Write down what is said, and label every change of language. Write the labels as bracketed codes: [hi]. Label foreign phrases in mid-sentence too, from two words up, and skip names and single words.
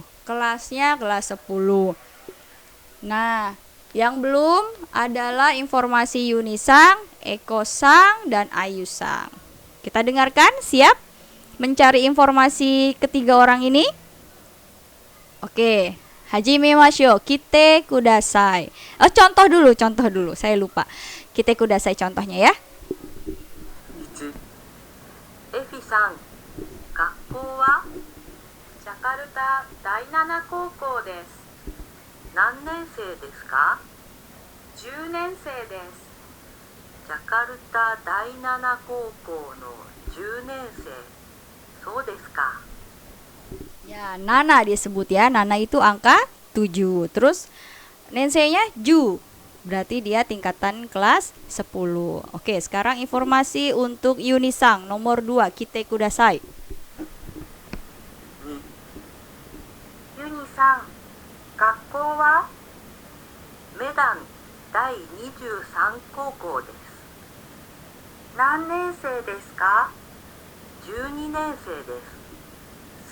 [id] Kelasnya kelas 10. Nah, yang belum adalah informasi Yuni Sang, Eko Sang, dan Ayu Sang. Kita dengarkan, siap mencari informasi ketiga orang ini? Oke, [ja] はじめましょう、聞いてください. [id] Contoh dulu, saya lupa. [ja] 聞いてください [id] contohnya ya. [ja] 1. エフィさん、学校はジャカルタ第7高校です。何年生ですか？10年生です。ジャカルタ第7高校の10年生。そうですか。 [id] Ya, Nana disebut ya. Nana itu angka 7. Terus Nensei-nya Ju. Berarti dia tingkatan kelas 10. Oke, sekarang informasi untuk Yuni Sang nomor 2. [ja] 聞いてください. ユニさん、学校はメダン第23高校です。何年生ですか？12年生です。